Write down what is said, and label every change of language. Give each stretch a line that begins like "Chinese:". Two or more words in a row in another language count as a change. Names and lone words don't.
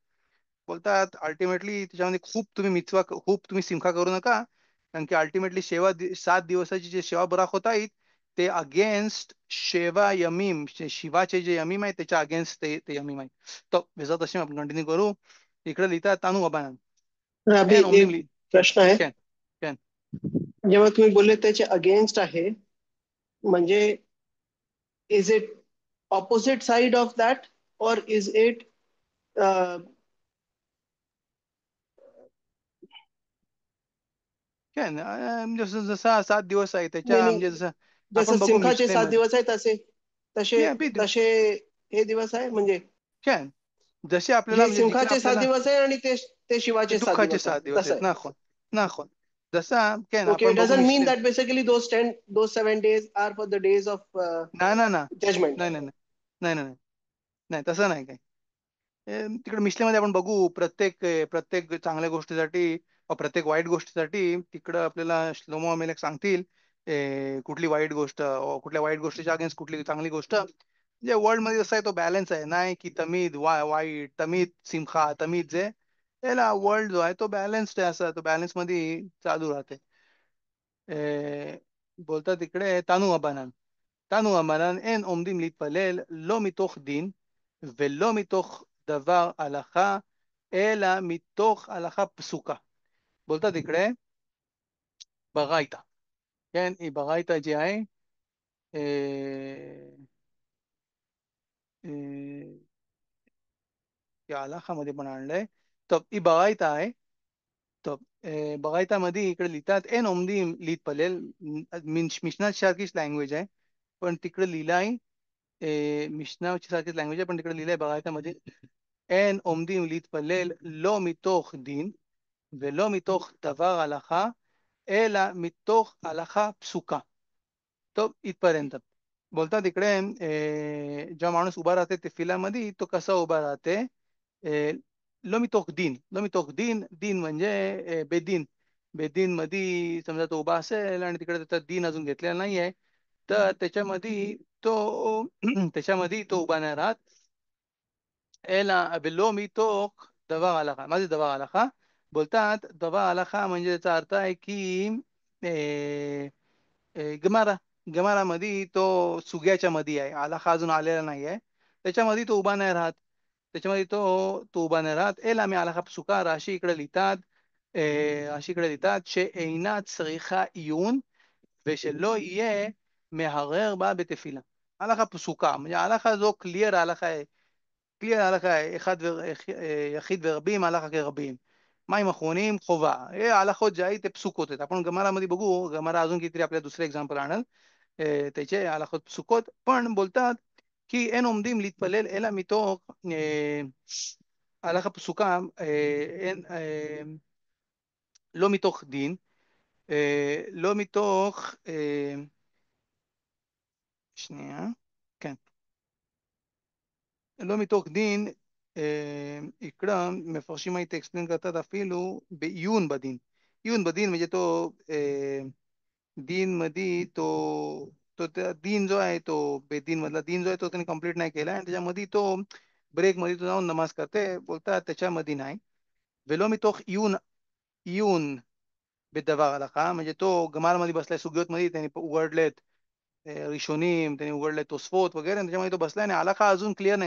Marathi: बोलतात अल्टिमेटली त्याच्यामध्ये खूप तुम्ही मिचवा खूप तुम्ही सिमखा करू नका, कारण की अल्टिमेटली 7 दिवसाची जे सेवा बराक होत आहेत ते अगेन्स्ट
Hebrew: שבעה ימים
Marathi: शिवाचे जे यमीम आहेत त्याच्या अगेन्स्ट ते यमीम आहेत. तर बेजात असे आपण कंटिन्यू करू. इकडे लिहितात
Hebrew: תנו רבנן अभि אין עומדים
Marathi: एक ली कॅन प्रश्न आहे.
Hebrew: כאן כאן
Marathi: जेव्हा तुम्ही बोलले त्याचे अगेन्स्ट आहे, म्हणजे
English: is it opposite side of that or is it
Marathi: कॅन जसं जसा 7 दिवस आहे नाही त्याच्या म्हणजे नाही, जसं जसं आपण बघू सिमखाचे 7 मिशलेमध्ये दिवस आहे तसे तसे या बी तसे हे दिवस आहे, म्हणजे कॅन जसे आपल्याला हे म्हणजे जिकडे सिमखाचे 7 आपल्याला दिवस आहे आणि ते ते ते शिवाचे 7 दुःखाचे दिवस आहे 7 दिवस तसं आहेत. आहे.
Hebrew: נכון נכון जसा कॅन
English: Okay,
Marathi: आपण
English: it
Marathi: बघू
English: doesn't mean
Marathi: मिशले
English: that basically those 7 days are for the days of
Marathi: ना ना ना
English: judgment.
Marathi: नाही नाही नाही नाही नाही नाही तसं नाही काय. तिकडे मिशलेमध्ये आपण बघू प्रत्येक प्रत्येक चांगल्या गोष्टीसाठी प्रत्येक वाईट गोष्टीसाठी तिकडं आपल्याला श्लोमो अमेलेक सांगतील कुठली वाईट गोष्ट कुठल्या वाईट गोष्टीच्या अगेन्स्ट कुठली चांगली गोष्ट. म्हणजे वर्ल्ड मध्ये जसा आहे तो बॅलन्स आहे, नाही की तमीद वाईट तमीद सिमखा तमीद जे त्याला वर्ल्ड जो आहे तो बॅलन्स्ड आहे, असा तो बॅलन्स मध्ये चालू राहते. बोलतात इकडे
Hebrew: תנו רבנן תנו אמנן אין עומדים להתפלל לא מתוך דין ולא מתוך דבר הלכה אלא מתוך הלכה פסוקה.
Marathi: बोलतात इकडे
Hebrew: ברייתא, כן, היא ברייתא
Marathi: जी आहे या मध्ये पण आणलंय. तर ही बरायता आहे. तर बरायतामध्ये इकडे लिहितात
Hebrew: אין עומדים להתפלל,
Marathi: मिशनात सारखीच लँग्वेज आहे पण तिकडे लिहिलं आहे मिशनाची सारखीच लँग्वेज आहे पण तिकडे लिहिलंय बरायतामध्ये
Hebrew: אין עומדים להתפלל לא מתוך דין ולא מתוך דבר הלכה אלא מתוך הלכה פסוקה.
Marathi: तो इथपर्यंत बोलतात इकडे जेव्हा माणूस उभा राहते ते फिलामध्ये तो कसा उभा राहते
Hebrew: לא מתוך דין לא מתוך דין
Marathi: दिन म्हणजे बेदीन. बेदीन मध्ये समजा तो उभा असेल आणि तिकडे त्याचा दिन अजून घेतलेला नाहीये तर त्याच्यामध्ये तो त्याच्यामध्ये तो उभा नाही राहत
Hebrew: אלא ולא מתוך דבר הלכה.
Marathi: माझे
Hebrew: דבר הלכה
Marathi: बोलतात
Hebrew: דבר הלכה
Marathi: म्हणजे त्याचा अर्थ आहे की गमारा गमारामध्ये तो सुग्याच्या मध्ये आहे, आलाखा अजून आलेला नाही आहे, त्याच्यामध्ये तो उभा नाही राहत, त्याच्यामध्ये तो उभा नाही राहत.
Hebrew: אלא מהלכה פסוקה
Marathi: राशी इकडे लिहितात, राशी इकडे लिहितात
Hebrew: שאינה צריכה עיון ושלא יהיה מהרהר בה בתפילה. הלכה פסוקה,
Marathi: म्हणजे
Hebrew: הלכה זו
Marathi: क्लिअर הלכה आहे, क्लिअर הלכה आहे,
Hebrew: יחיד ורבים הלכה כרבים. מים אחרונים חובה.
Marathi: हे הלכות जे आहे ते פסוקות आहेत. आपण गमारामध्ये बघू, गमारा अजून कितीतरी आपल्या दुसरे एक्झाम्पल आणल त्याचे
Hebrew: הלכות פסוקות,
Marathi: पण बोलतात की
Hebrew: אין עומדים להתפלל אלא מתוך הלכה פסוקה, לא מתוך דין, לא מתוך, שנייה, כן, לא מתוך דין, इकडं מפרשים הייתי
Marathi: एक्सप्लेन करतात
Hebrew: אפילו בעיון בדין.
Marathi: עיון बदीन म्हणजे तो दीन मध्ये तो त्या दीन जो आहे तो बेदीन मधला दीन जो आहे तो त्यांनी कंप्लीट नाही केला आणि त्याच्यामध्ये तो ब्रेक मध्ये तो जाऊन नमाज करते, बोलतात त्याच्यामध्ये नाही.
Hebrew: ולא מתוך עיון, עיון בדבר הלכה
Marathi: म्हणजे तो गमारमध्ये बसलाय, सुगयोत मध्ये त्यांनी उघडलेत रिशोनीम, त्यांनी उघडले तोसफोत वगैरे, त्याच्यामध्ये तो बसलाय आणि आलाखा अजून क्लिअर नाही.